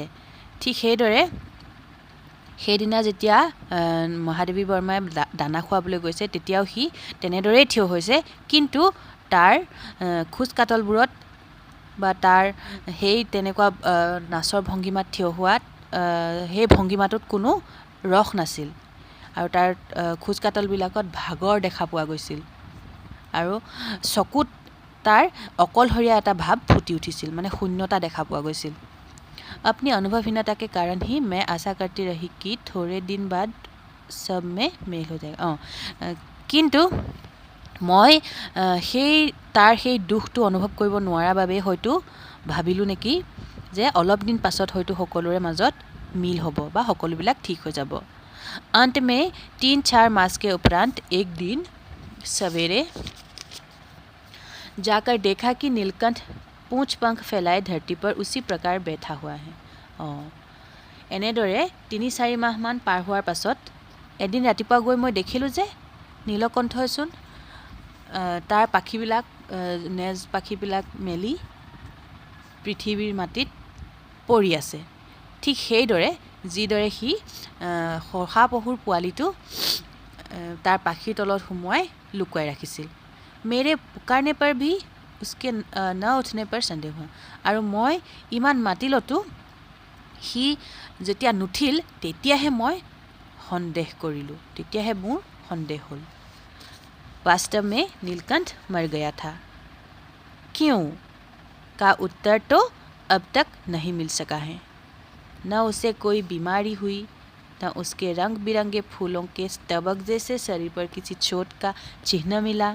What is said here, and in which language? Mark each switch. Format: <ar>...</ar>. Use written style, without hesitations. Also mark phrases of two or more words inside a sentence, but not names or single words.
<as>ঠিক সেইদৰে সেইদিনা যেতিয়া মহাদেৱী বৰ্মাই দানা খুৱাবলৈ গৈছে তেতিয়াও সি তেনেদৰেই থিয় হৈছে, কিন্তু তাৰ খোজ কাটলবোৰত বা তাৰ সেই তেনেকুৱা নাচৰ ভংগীমাত থিয় হোৱাত সেই ভংগীমাটোত কোনো ৰস নাছিল আৰু তাৰ খোজ কাটলবিলাকত ভাগৰ দেখা পোৱা গৈছিল আৰু চকুত তাৰ অকলশৰীয়া এটা ভাৱ ফুটি উঠিছিল, মানে শূন্যতা দেখা পোৱা গৈছিল।</as> <hi>अपनी अनुभवहीनता के कारण ही मैं आशा करती रही कि थोड़े दिन बाद सब में मेल हो जाएगा।</hi> <as>কিন্তু মই তাৰ সেই দুখটো অনুভৱ কৰিব নোৱাৰাৰ বাবে হয়তো ভাবিলোঁ নেকি যে অলপ দিন পাছত হয়তো সকলোৰে মাজত মিল হ'ব বা সকলোবিলাক ঠিক হৈ যাব। अंत में 3-4 मास के उपरांत एक दिन सवेरे जाकर देखा कि नीलकंठ पूंछ पंख फैलाए धरती पर उसी प्रकार बैठा हुआ है। এনেদৰে 3-4 মাহমান পাৰ হোৱাৰ পাছত এদিন ৰাতিপুৱা গৈ মই দেখিলোঁ যে নীলকণ্ঠইচোন তাৰ পাখিবিলাক নেজ পাখিবিলাক মেলি পৃথিৱীৰ মাটিত পৰি আছে। ঠিক সেইদৰে যিদৰে সি শহাপহুৰ পোৱালিটো তাৰ পাখিৰ তলত সোমোৱাই লুকুৱাই ৰাখিছিল।</as> <hi>मेरे पुकारने पर भी उसके न उठने पर संदेह हुआ।</hi> <as>আৰু মই ইমান মাতিলতো সি যেতিয়া নুঠিল তেতিয়াহে মই সন্দেহ কৰিলোঁ, তেতিয়াহে মোৰ সন্দেহ হ'ল।</as> <hi>वास्तव में नीलकंठ मर गया था। क्यों का उत्तर तो अब तक नहीं मिल सका है। न उसे कोई बीमारी हुई, न उसके रंग बिरंगे फूलों के स्तबक जैसे शरीर पर किसी चोट का चिन्ह मिला।</hi>